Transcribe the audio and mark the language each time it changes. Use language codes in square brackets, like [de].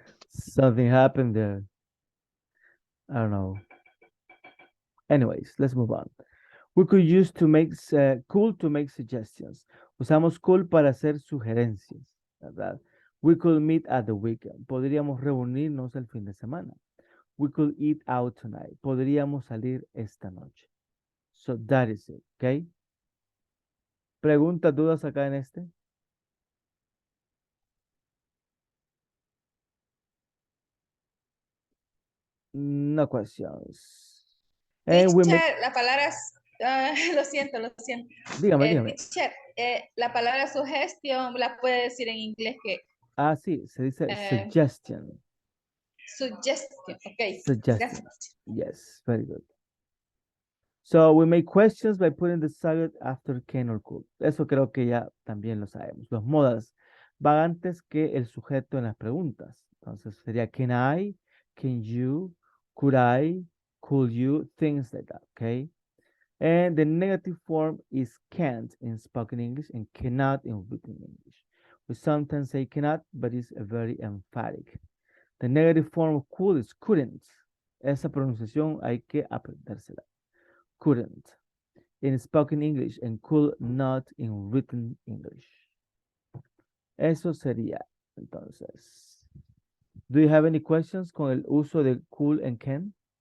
[en] Something happened there. I don't know. Anyways, let's move on. We could use to make cool to make suggestions. [es] Usamos cool para hacer sugerencias, ¿verdad? [en] We could meet at the weekend. [es] Podríamos reunirnos el fin de semana. [en] We could eat out tonight. [es] Podríamos salir esta noche. [en] So that is it, okay? [es] ¿Preguntas, dudas acá en este? [en] No questions. And we make... [es] Teacher, la palabra, lo siento. Dígame. Teacher, la palabra suggestion la puede decir en inglés que. Ah, sí, se dice suggestion. [en] Suggestion, ok. Suggestion. [es] Gracias. [en] Yes, very good. So we make questions by putting the subject after can or could. [es] Eso creo que ya también lo sabemos. Los modals van antes que el sujeto en las preguntas. Entonces sería [en] can I, can you, could I, could you, things like that, okay? And the negative form is can't in spoken English and cannot in written English. We sometimes say cannot, but it's a very emphatic. The negative form of could is couldn't. [es] Esa pronunciación hay que aprendérsela. [en] Couldn't in spoken English and could not in written English. [es] Eso sería, entonces. [en] Do you have any questions [es] con el uso de [en] could and can?